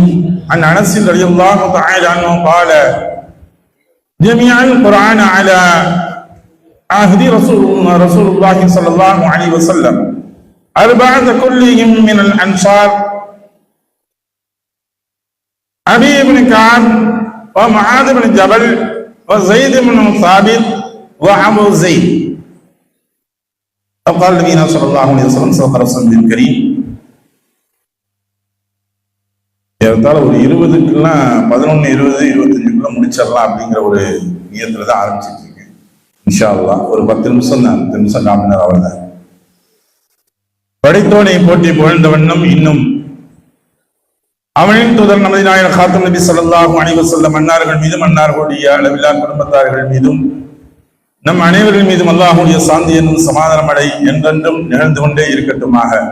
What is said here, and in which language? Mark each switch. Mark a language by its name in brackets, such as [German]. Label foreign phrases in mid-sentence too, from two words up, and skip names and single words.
[Arabic] عن أنس رضي الله تعالى عنه قال: جميع القرآن على عهد رسول الله صلى الله عليه وسلم أربعة كلهم من الأنصار: أبي بن كعب ومعاذ بن جبل وزيد بن ثابت وأبو زيد. فقال نبينا صلى الله عليه وسلم صدق رسول الكريم. [Tamil] ஒரு 20க்குலாம் 11, 20, 25க்குள்ள முடிச்சிடலாம் அப்படிங்கிற ஒரு நியத்துல தான் ஆரம்பிச்சிட்டு இருக்கேன். [Arabic] إن شاء الله [Tamil] ஒரு 10 நிமிஷம் தான், 10 நிமிஷம் காமினார் அவ்வளவுதான். படைத்தோனை போற்றி புகழ்ந்த வண்ணம் இன்னும் அவனின் தூதர் நமது நாயகர் காத்தம் நபி [Arabic] صلى الله عليه وسلم [Tamil] அன்னார்கள் மீதும் அன்னார்களுடைய அளவில்லா குடும்பத்தார்கள் மீதும் நம் அனைவர்கள் மீதும் அல்லாஹ்வுடைய சாந்தி என்னும் சமாதானம் அடை என்றென்றும் நிகழ்ந்து கொண்டே இருக்கட்டுமாக.